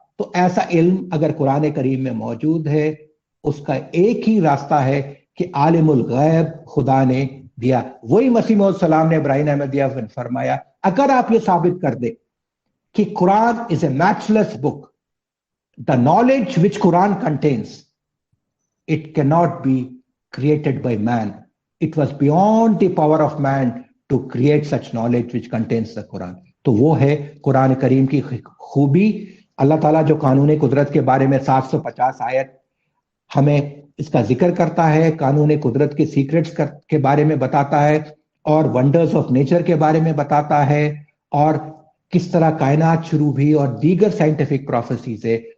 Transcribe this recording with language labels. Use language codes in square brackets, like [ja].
[hi] तो ऐसा इल्म अगर कुरान करीम में मौजूद है, उसका एक ही रास्ता है कि आलिमुल गैब खुदा ने दिया. वही मसीह मौऊद सलाम ने इब्राहीम अहमदिया में फरमाया, अगर आप ये साबित कर दे कि Quran is a matchless book, [en] the knowledge which Quran contains, it cannot be created by man. It was beyond the power of man to create such knowledge which contains the Quran. [hi] तो वो है कुरान करीम की खूबी. अल्लाह ताला जो कानून कुदरत के बारे में 750 आयत हमें इसका जिक्र करता है, कानून कुदरत के सीक्रेट्स के बारे में बताता है, और वंडर्स ऑफ नेचर के बारे में बताता है, और किस तरह कायनात शुरू हुई और दीगर साइंटिफिक प्रोफेसीज है.